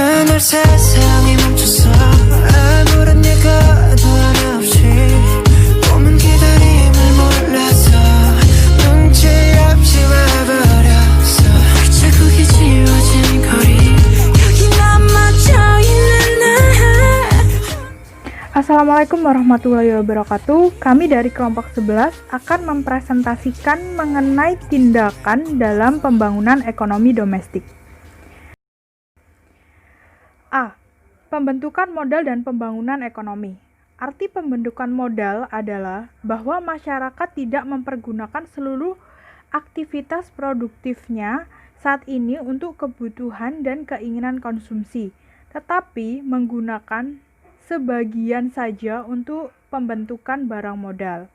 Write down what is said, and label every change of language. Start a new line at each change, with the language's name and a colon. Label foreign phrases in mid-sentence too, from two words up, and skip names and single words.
Korean: 오늘 세상이 멈췄어 아무런 예고도 하나 없이 몸은 기다림을 몰라서 눈치 없이 와버렸어 자국이 지워진 거리 여기 난 멈춰있는
Arabic: السلام عليكم ورحمة الله وبركاته.
Indonesian: Kami dari kelompok 11 akan mempresentasikan mengenai tindakan dalam pembangunan ekonomi domestik. A. Pembentukan modal dan pembangunan ekonomi. Arti pembentukan modal adalah bahwa masyarakat tidak mempergunakan seluruh aktivitas produktifnya saat ini untuk kebutuhan dan keinginan konsumsi, tetapi menggunakan sebagian saja untuk pembentukan barang modal.